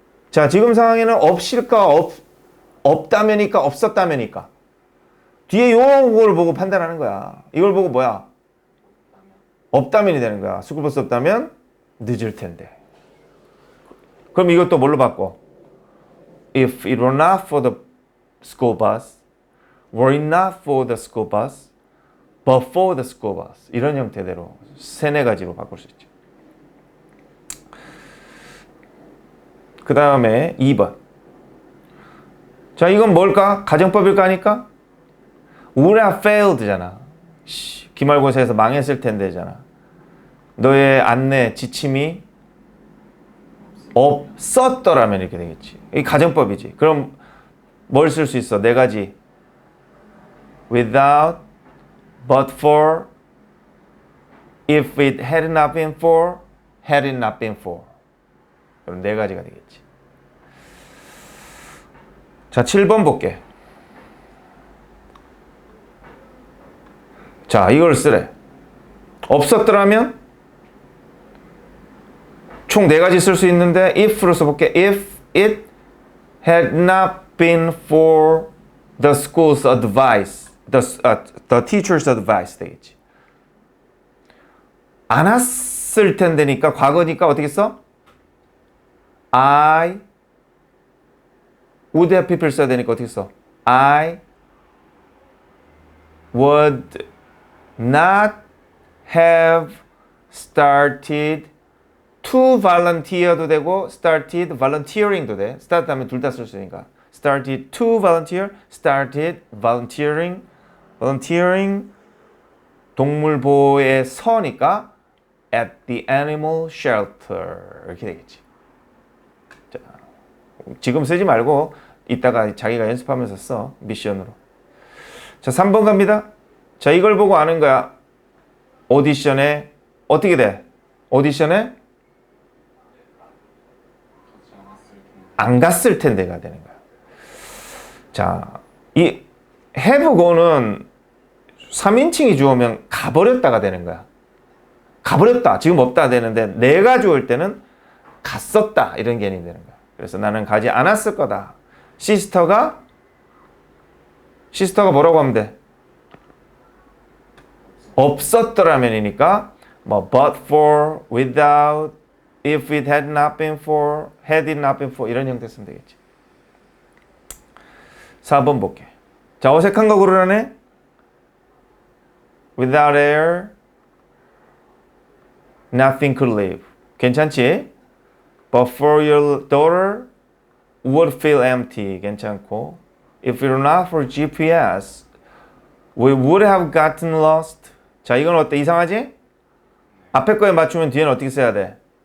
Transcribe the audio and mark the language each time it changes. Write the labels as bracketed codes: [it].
[ko] 자, 지금 상황에는 없일까, 없다면이까, 없었다면이까. 뒤에 요걸 보고 판단하는 거야. 이걸 보고 뭐야? 없다면이 되는 거야. 스쿨버스 없다면 늦을 텐데. 그럼 이것도 뭘로 바꿔? [en] If it were not for the school bus, were it not for the school bus, but for the school bus. [ko] 이런 형태대로 세네 가지로 바꿀 수 있죠. 그 다음에 2번. 자, 이건 뭘까? 가정법일까 하니까? [en] would have failed [ko] 잖아. 기말고사에서 망했을 텐데잖아. 너의 안내, 지침이 없었더라면 이렇게 되겠지. 이 가정법이지. 그럼 뭘 쓸 수 있어? 네 가지. [en] without, but for, if it had not been for, had it not been for. [ko] 그럼 네 가지가 되겠지. 자, 7번 볼게. 자, 이걸 쓰래. 없었더라면 총 네 가지 쓸 수 있는데 if로 써볼게. [en] If it had not been for the school's advice, the teacher's advice [ko] 되겠지. 안 왔을 텐데니까 과거니까 어떻게 써? [en] I would have people [ko] 써야 되니까 어떻게 써? [en] I would not have started to volunteer도 되고 started volunteering도 돼. start [ko] 하면 둘 다 쓸 수 있으니까 [en] started to volunteer, started volunteering, volunteering [ko] 동물 보호에 서니까 [en] at the animal shelter [ko] 이렇게 되겠지. 자, 지금 쓰지 말고 이따가 자기가 연습하면서 써. 미션으로. 자, 3번 갑니다. 자, 이걸 보고 아는 거야. 오디션에 어떻게 돼? 오디션에 안 갔을 텐데가 되는 거야. 자, 이 have go는 3인칭이 주어면 가버렸다가 되는 거야. 가버렸다. 지금 없다 되는데 내가 주을 때는 갔었다. 이런 개념이 되는 거야. 그래서 나는 가지 않았을 거다. 시스터가 뭐라고 하면 돼? 없었더라면이니까 뭐 [en] but for, without, if it had not been for, [ko] had it not been for 이런 형태 쓰면 되겠지. 4번 볼게. 자, 어색한 거 고르라네. [en] Without air, nothing could live. [ko] 괜찮지? [en] But for your daughter, would feel empty. [ko] 괜찮고. [en] If it were not for GPS, we would have gotten lost. [ko] 자, 이건 어때? 이상하지? 앞에 거에 맞추면 뒤에는 어떻게 써야 돼?